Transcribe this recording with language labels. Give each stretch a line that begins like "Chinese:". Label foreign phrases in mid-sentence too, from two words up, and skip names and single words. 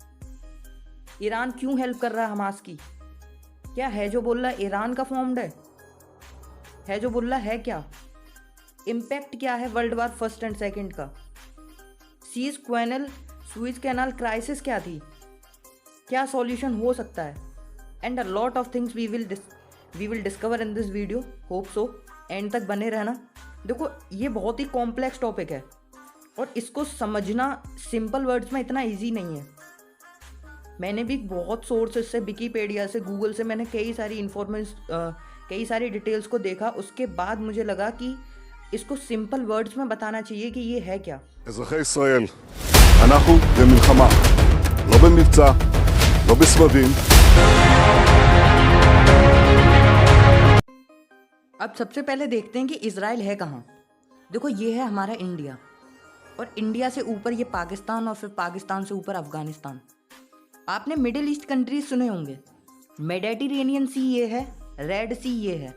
Hindi: ईरान क्यों हेल्प कर रहा है हमास की? क्या है जो बोल रहा है ईरान का फॉर्म्ड है जो बोल रहा है क्या? इम्पैक्ट क्या है
English: World War First and Second
Hindi: का? स्वीज कैनाल क्राइसिस क्या थी? क्या सॉल्यूशन हो सकता है?
English: And a lot of things we will discover in this video. hope so
Hindi: एंड तक बने रहना। देखो, ये बहुत ही
English: complex topic
Hindi: है और इसको समझना
English: simple words
Hindi: में इतना ईजी नहीं है। मैंने भी बहुत सोर्सेज से, विकीपीडिया से, गूगल से मैंने कई सारी डिटेल्स को देखा। उसके बाद मुझे लगा कि इसको
English: simple words
Hindi: में बताना चाहिए कि ये है क्या।
Hebrew: אזרחי ישראל, אנחנו במלחמה, לא במבצע, לא בסבבים.
Hindi: अब सबसे पहले देखते हैं कि इजराइल है कहाँ। देखो, ये है हमारा इंडिया, और इंडिया से ऊपर ये पाकिस्तान, और फिर पाकिस्तान से ऊपर अफगानिस्तान। आपने
English: Middle East countries
Hindi: सुने होंगे। मेडिटेरेनियन सी ये है, रेड सी ये है।